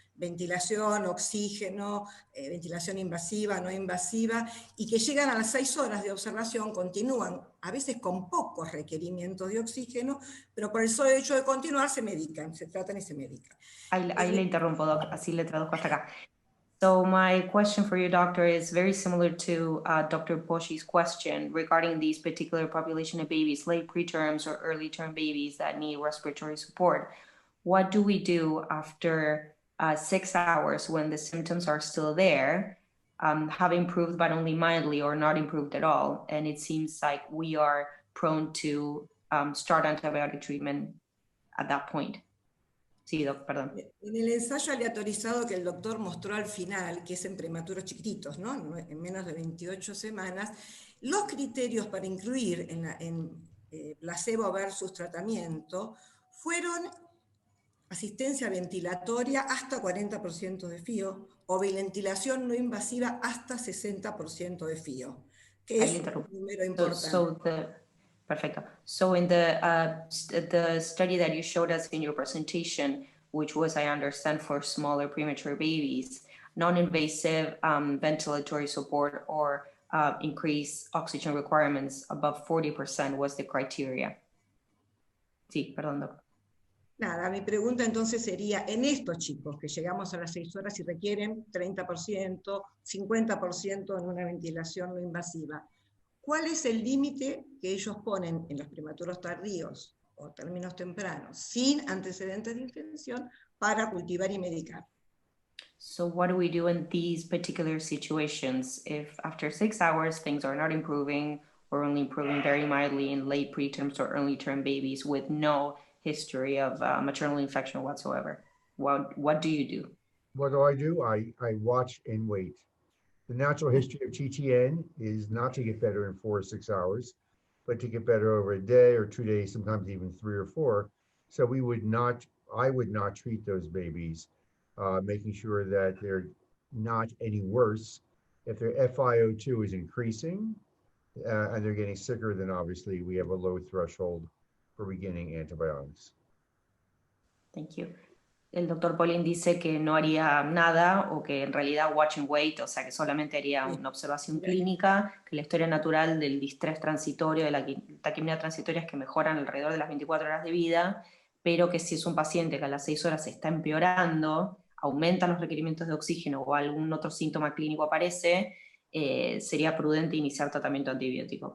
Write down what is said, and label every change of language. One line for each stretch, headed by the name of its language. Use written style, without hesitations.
Spanish: Ventilación, oxígeno, ventilación invasiva, no invasiva, y que llegan a las 6 horas de observación, continúan, a veces con pocos requerimientos de oxígeno, pero por el solo hecho de continuar se medican, se tratan y se medican. Ahí le interrumpo, Doc, así le traduzco hasta acá.
English: So my question for you, doctor, is very similar to Dr. Poshi's question regarding these particular population of babies, late preterms or early term babies that need respiratory support. What do we do after 6 hours when the symptoms are still there, have improved but only mildly or not improved at all? And it seems like we are prone to start antibiotic treatment at that point.
Spanish: Sí, doc, perdón. En el ensayo aleatorizado que el doctor mostró al final, que es en prematuros chiquititos, ¿no? En menos de 28 semanas, los criterios para incluir en placebo versus tratamiento fueron asistencia ventilatoria hasta 40% de FIO o ventilación no invasiva hasta 60% de FIO, que es un número importante. Perfecto.
English: So in the study that you showed us in your presentation, which was, I understand, for smaller premature babies, non-invasive ventilatory support or increased oxygen requirements above 40% was the criteria.
Spanish: Sí, perdón, doctor. Nada, mi pregunta entonces sería, en estos chicos que llegamos a las 6 horas y requieren 30%, 50% en una ventilación no invasiva, ¿cuál es el límite que ellos ponen en los prematuros tardíos o términos tempranos, sin antecedentes de infección, para cultivar y medicar?
English: So what do we do in these particular situations if after 6 hours things are not improving or only improving very mildly in late preterms or early term babies with no history of maternal infection whatsoever? What do you do? What do? I watch and wait. The natural history of TTN is not to get better in 4 or 6 hours, but to get better over a day or 2 days, sometimes even 3 or 4. So I would not treat those babies, making sure that they're not any worse. If their FiO2 is increasing and they're getting sicker, then obviously we have a low threshold for beginning antibiotics. Thank you.
Spanish: El doctor Polin dice que no haría nada o que en realidad
English: watch and wait,
Spanish: o sea que solamente haría una observación clínica, que la historia natural del distrés transitorio, de la taquipnea transitoria es que mejoran alrededor de las 24 horas de vida, pero que si es un paciente que a las 6 horas se está empeorando, aumentan los requerimientos de oxígeno o algún otro síntoma clínico aparece, sería prudente iniciar tratamiento antibiótico.